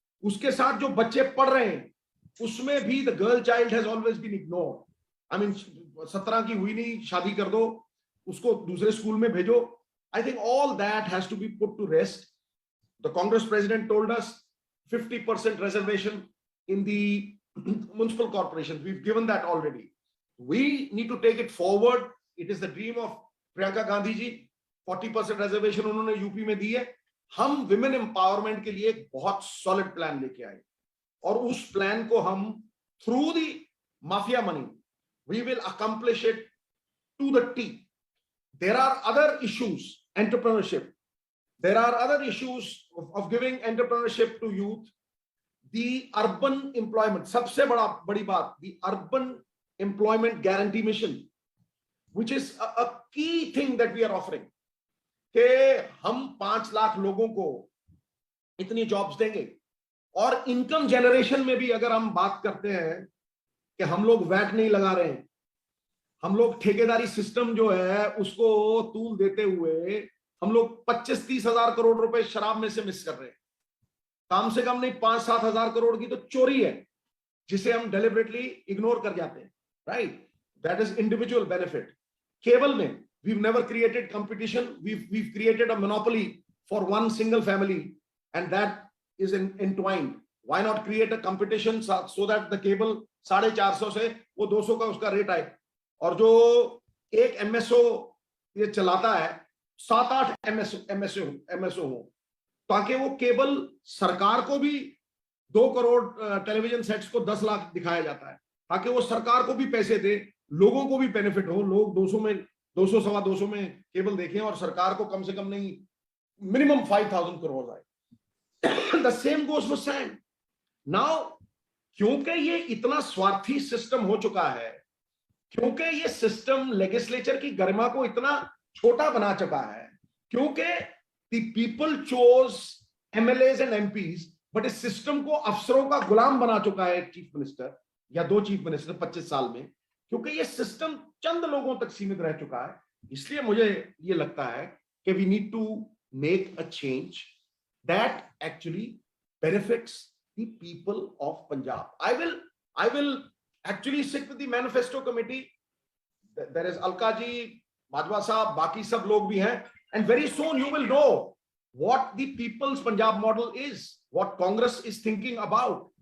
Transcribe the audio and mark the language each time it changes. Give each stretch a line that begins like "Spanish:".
Hindi: उसके साथ जो बच्चे पढ़ रहे हैं उसमें भी
English: The girl child has always been ignored. I mean
Hindi: 17 की हुई नहीं, शादी कर दो, उसको दूसरे स्कूल में भेजो।
English: I think all that has to be put to rest. The Congress president told us 50% reservation in the municipal corporations. We've given that already. We need to take it forward. It is the dream of Priyanka Gandhi ji.
Hindi: 40% reservation उन्होंने UP में दी है। हम women empowerment के लिए एक बहुत solid plan लेके आए और उस प्लान को हम
English: Through the mafia money we will accomplish it to the T. There are other issues, entrepreneurship. There are other issues of giving entrepreneurship to youth. The urban employment,
Hindi: सबसे बड़ी बात,
English: the urban employment guarantee mission, which is a key thing that we are offering.
Hindi: कि हम 5 लाख लोगों को इतनी jobs देंगे। और इनकम जनरेशन में भी अगर हम बात करते हैं कि हम लोग वैट नहीं लगा रहे हैं, हम लोग ठेकेदारी सिस्टम जो है उसको तूल देते हुए हम लोग 25-30 हजार करोड़ रुपए शराब में से मिस कर रहे हैं। कम से कम नहीं 5-7 हजार करोड़ की तो चोरी है जिसे हम डेलिबरेटली इग्नोर कर जाते हैं, right?
English: That is individual benefit.
Hindi: Cable में
English: we've never created competition, we've created a monopoly for one single family and that is entwined. Why not create a competition so that the cable
Hindi: 450 से वो 200 का उसका rate आए, और जो एक MSO ये चलाता है 7-8 एमएसओ हो, ताकि वो केबल सरकार को भी 2 करोड़ टेलीविजन सेट्स को 10 लाख दिखाया जाता है ताकि वो सरकार को भी पैसे दे, लोगों को भी बेनिफिट हो, लोग 200 में केबल देखें और सरकार को कम से कम नहीं मिनिमम 5,000 करोड़ आए।
English: The same goes for sand.
Hindi: Now क्योंकि ये इतना स्वार्थी सिस्टम हो चुका है, क्योंकि ये सिस्टम लेजिस्लेचर की गरिमा को इतना छोटा बना चुका है, क्योंकि
English: the people chose MLAs and MPs, but
Hindi: इस सिस्टम को अफसरों का गुलाम बना चुका है चीफ मिनिस्टर या 2 चीफ मिनिस्टर 25 साल में, क्योंकि ये सिस्टम चंद लोगों तक सीमित रह चुका है। इसलिए मुझे ये लगता है
English: that we need to make a change that actually benefits the people of Punjab. I will actually sit with the manifesto committee. There is Alka ji, Bajwa sahab,
Hindi: baki sab log bhi hain,
English: and very soon you will know what the people's Punjab model is, what Congress is thinking about.